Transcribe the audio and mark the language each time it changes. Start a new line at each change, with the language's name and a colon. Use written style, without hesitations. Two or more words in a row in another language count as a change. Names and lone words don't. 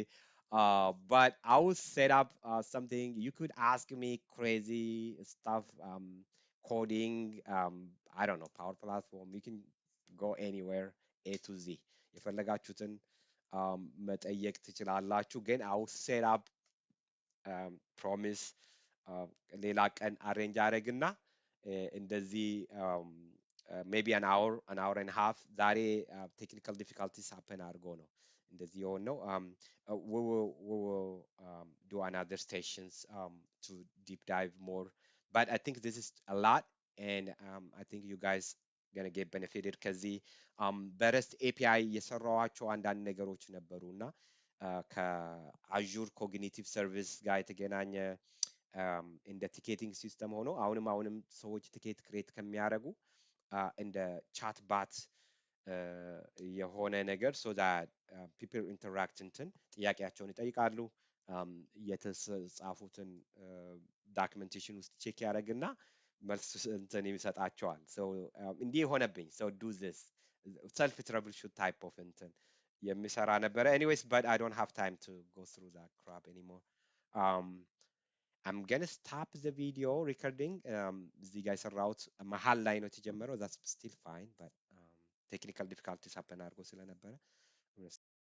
English: But I will set up something. You could ask me crazy stuff, coding. I don't know, Power Platform. You can go anywhere, A to Z.
Amharic: የፈለጋችሁትን መጠየቅ ትችላላችሁ። ግን
English: I will set up
Amharic: ፕሮሚስ ሌላ ቀን አሬንጅ አደረግና እንደዚህ
English: maybe an hour and half
Amharic: ዛሬ
English: technical difficulties happen
Amharic: አድርጎ ነው እንደዚህ የሆነው
English: we will do another stations to deep dive more but I think this is a lot and I think you guys gonna get benefited
Amharic: ከዚህ በረስት ኤፒአይ የሰራኋቸው አንዳንድ ነገሮች ነበሩ እና ከአዡር ኮግኒቲቭ ሰርቪስ ጋር የተገናኘ እንደ ቲኬቲንግ ሲስተም ሆኖ አሁንም ሰዎች ቲኬት ክሬት ከሚያደርጉ እንደ ቻት ባት የሆነ ነገር
English: so that people interact
Amharic: እንትን ጥያቄያቸውን ይጠይቃሉ የተጻፉትን ዳክመንቴሽን ውስጥ ቼክ ያደርግና መልስ እንትን ይሰጣቸዋል እንዲህ የሆነብኝ
English: do this self troubleshoot type of
Amharic: እንትን የሚሰራ ነበረ
English: anyways but I don't have time to go through that crap anymore um, I'm gonna stop the video recording
Amharic: እዚህ ጋር የሰራሁት መሀል ላይ ነው የተጀመረው
English: that's still fine but technical difficulties happen
Amharic: አድርጎ ስለነበረ